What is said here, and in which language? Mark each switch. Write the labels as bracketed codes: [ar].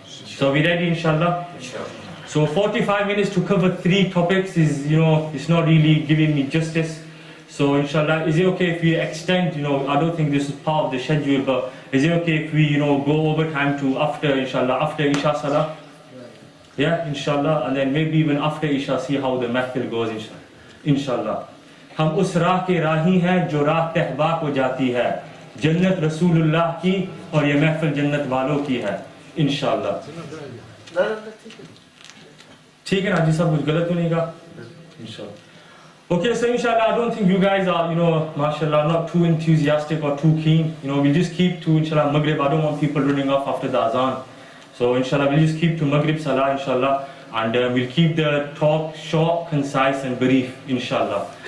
[en] So we ready, inshallah? So 45 minutes to cover 3 topics is, it's not really giving me justice. So inshallah, is it okay if we extend, I don't think this is part of the schedule, but is it okay if we, go over time to after, inshallah, after Isha Salah? Yeah, inshallah, and then maybe even after Isha, see how the mahfil goes, inshallah. [hi] हम उस राह के राही हैं जो राह तहबा को जाती है, जन्नत रसूलुल्लाह की और ये महफिल जन्नत वालों की है, इंशाअल्लाह। ठीक है ना जी, सब कुछ गलत तो नहीं कहा? इंशाअल्लाह। [en] Okay, so inshallah, I don't think you guys are, mashallah, not too enthusiastic or too keen. We'll just keep to, inshallah, Maghrib. I don't want people running off after the azan. So inshallah, we'll just keep to Maghrib Salah, inshallah. And we'll keep the talk short, concise and brief, inshallah.